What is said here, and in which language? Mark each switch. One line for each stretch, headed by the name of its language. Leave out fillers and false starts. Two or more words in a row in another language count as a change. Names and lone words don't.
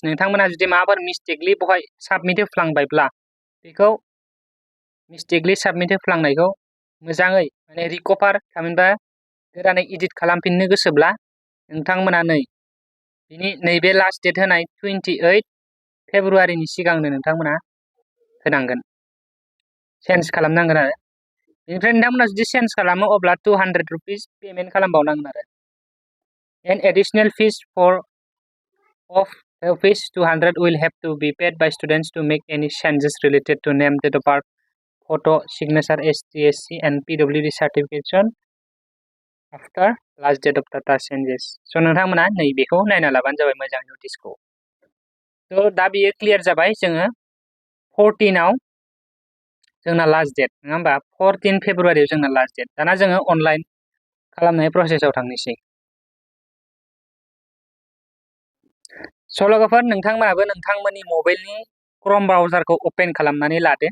Bodo: नोंथांमोना जुदि माबाफोर मिस्टेकलि बहाय साबमिट होफ्लांबायब्ला बेखौ मिस्टेकलि साबमिट होफ्लांनायखौ मोजाङै माने रिकभार थामहिनबा गोदानै एडिट खालामफिननो गोसोब्ला नोंथांमोना बिनि नैबे
English: last date
Bodo: होनाय 28 फेब्रुवारिनि सिगांनो नोंथांमोना होनांगोन, चेन्ज खालामनांगोन आरो। बेनिफ्राय नोंथांमोना जुदि चेन्ज खालामो अब्ला 200
English: rupees payment
Bodo: खालामबावनांगोन आरो।
English: an additional fees of 200 will have to be paid by students to make any changes related to name, date of birth, photo, signature, ST, SC and PWD certification after last date of data changes।
Bodo: सो नोंथांमोना नैबेखौ नायना लाबानो जाबाय मोजां नटिसखौ। थ' दा बियो क्लियार जाबाय। जोङो 14 आव जोंना
English: last date
Bodo: नङा होमबा? 14 फेब्रुवारियाव जोंना
English: last date.
Bodo: दाना जोङो अनलाइन खालामनाय प्रसेसआव थांनोसै। सो लोगोफोर नोंथांमोनाबो नोंथांमोननि मबाइलनि
English: Chrome browser open
Bodo: खालामनानै लादो।